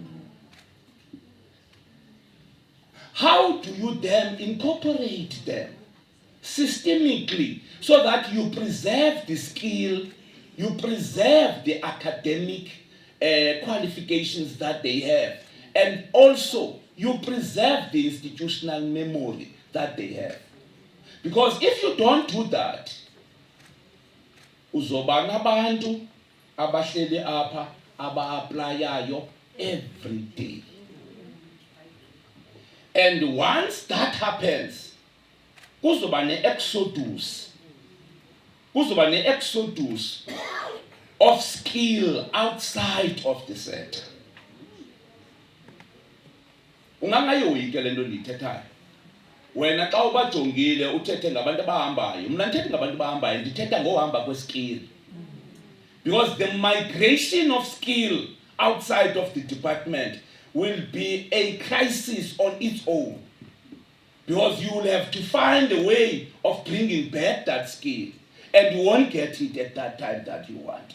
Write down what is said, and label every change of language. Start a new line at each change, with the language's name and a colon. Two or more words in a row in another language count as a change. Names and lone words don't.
English: How do you then incorporate them systemically so that you preserve the skill, you preserve the academic qualifications that they have, and also you preserve the institutional memory that they have? Because if you don't do that,
Xhosa: uzoba nabantu abahleli apha aba-applyayo
English: every day. And once that happens,
Xhosa: kuzoba ne-exodus
English: of skill outside of the sector.
Xhosa: Ungangayoyike le nto ndiyithethayo. Wena xa ubajongile uthethe ngabantu abahambayo, mna ndithethe ngabantu abahambayo, ndithetha ngohamba kweskill.
English: Because the migration of skill outside of the department will be a crisis on its own. Because you will have to find a way of bringing back that skill, and you won't get it at that time that you want.